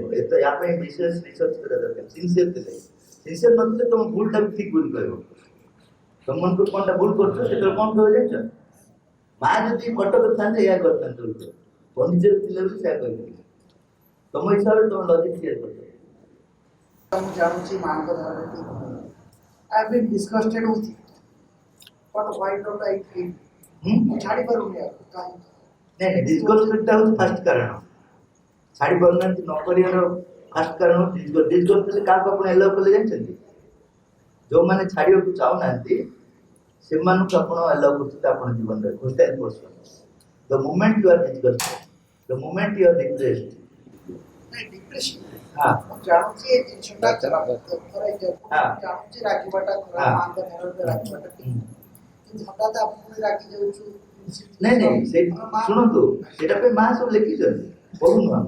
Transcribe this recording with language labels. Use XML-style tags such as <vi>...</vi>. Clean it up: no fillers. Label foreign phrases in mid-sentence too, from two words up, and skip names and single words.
<or>ଏତ ୟା ପାଇଁ ବିଶେଷ ରିସର୍ଚ୍ଚ କରିବା ଦରକାର। ସିନସିୟର ଥିଲେ, ସିନସିୟର ନଥିଲେ ତମ ଭୁଲଟାକୁ ଠିକ ଭୁଲ କହିବ। ତମ ମନକୁ କଣଟା ଭୁଲ କରୁଛ ସେତେବେଳେ କଣ କହିବ ଜାଣିଛ? ମା ଯଦି କଟକରେ ଥାନ୍ତେ ଏହା କରିଥାନ୍ତେ, ନିଜରେ ଥିଲେ ବୋଲି ସେୟା କହିଥିଲେ। ତମ ହିସାବରେ ତମ ଲଜିକ କ୍ଲିୟର କରିବ। ମୁଁ ଜାଣୁଛି ମାଙ୍କ ଧାରରେ ଠିକ ନାହିଁ।</or> <en>I have been disgusted with it. But why don't I feel?</en> <or>ମୁଁ ଛାଡ଼ି ପାରୁନି ଆକୁ କାହିଁକି? ନାଇଁ ଡିସଗଷ୍ଟଟା ହଉଛି ଫାଷ୍ଟ କାରଣ। ଛାଡ଼ି ପାରୁନାହାନ୍ତି ନ କରିବାର ଫାଷ୍ଟ କାରଣ ହଉଛି ଡିସଗଷ୍ଟ ହେଲେ କାହାକୁ ଆପଣ ଏଲାଉ କଲେ ଜାଣିଛନ୍ତି? ଯୋଉମାନେ ଛାଡ଼ିବାକୁ ଚାହୁଁନାହାନ୍ତି ସେମାନଙ୍କୁ ଆପଣ ଏଲାଉ କରୁଛନ୍ତି ଆପଣ ଜୀବନରେ।</or> <en>The moment you are disgusted, the moment you are depressed,</en> <or>ଡିପ୍ରେସନ ହଁ ମୁଁ ଜାଣୁଛି ଏ ଜିନିଷଟା ଜାଣୁଛି ରାଗିବାଟା ଖରାପ, ମାଙ୍କ ଧାରରେ ରାଗିବାଟା ଠିକ, କିନ୍ତୁ ହଠାତ୍ ଆପଣ ରାଗି ଯାଉଛୁ। ନାଇଁ ନାଇଁ ସେ ଶୁଣନ୍ତୁ, ସେଇଟା ପାଇଁ ମା ସବୁ ଲେଖିଛନ୍ତି, କହୁନୁ ଆମେ।</or>